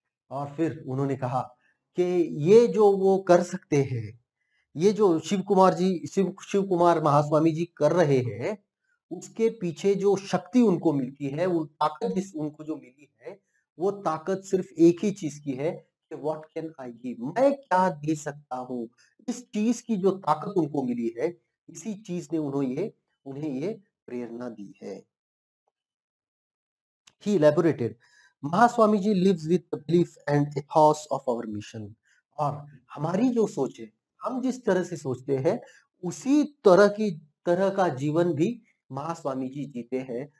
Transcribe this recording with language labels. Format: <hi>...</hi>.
<hi>और फिर उन्होंने कहा कि ये जो वो कर सकते हैं, ये जो शिव कुमार महास्वामी जी कर रहे हैं, उसके पीछे जो शक्ति उनको मिलती है, वो ताकत जिस उनको जो मिली है, वो ताकत सिर्फ एक ही चीज की है कि</hi> <en>what can I give,</en> <hi>मैं क्या दे सकता हूँ। इस चीज की जो ताकत उनको मिली है, इसी चीज ने उन्हें ये प्रेरणा दी है।</hi> <en>He elaborated, Mahaswamiji lives with the belief and ethos of our mission।</en> <hi>और हमारी जो सोच है, हम जिस तरह से सोचते हैं उसी तरह का जीवन भी महास्वामी जी जीते हैं।</hi>